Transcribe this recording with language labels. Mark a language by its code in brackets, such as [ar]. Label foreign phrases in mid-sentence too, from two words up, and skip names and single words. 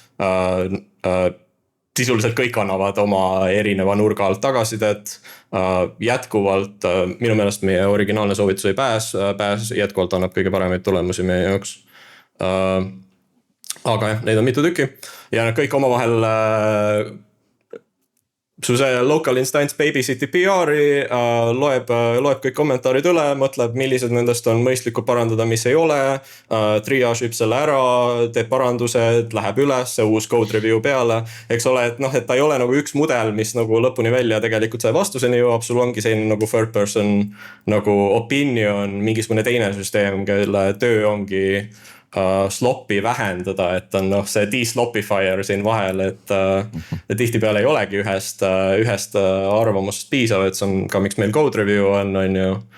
[et] Sisuliselt kõik annavad oma erineva nurga alt tagasisidet. Jätkuvalt, minu meelest meie originaalne soovitus ei pääs jätkuvalt annab kõige paremaid tulemusi meie jaoks. Aga jah, neid on mitu tükki ja kõik omavahel su see [en] local instance [et] babysitib PR-i, loeb kõik kommentaarid üle, mõtleb, millised nendest on mõistlikud parandada, mis ei ole, triage'ib selle ära, teeb parandused, läheb üles, uus [en] code review [et] peale, eks ole, et noh, et ta ei ole nagu üks mudel, mis nagu lõpuni välja tegelikult see vastuseni jõuab, sul ongi selline nagu [en] third person [et] nagu opinion, mingisugune teine süsteem, kelle töö ongi sloppi vähendada, et on see de-sloppifier siin vahel, et tihtipeale ei olegi ühest arvamusest piisav, et see on ka miks meil [en] code review [et] on ju.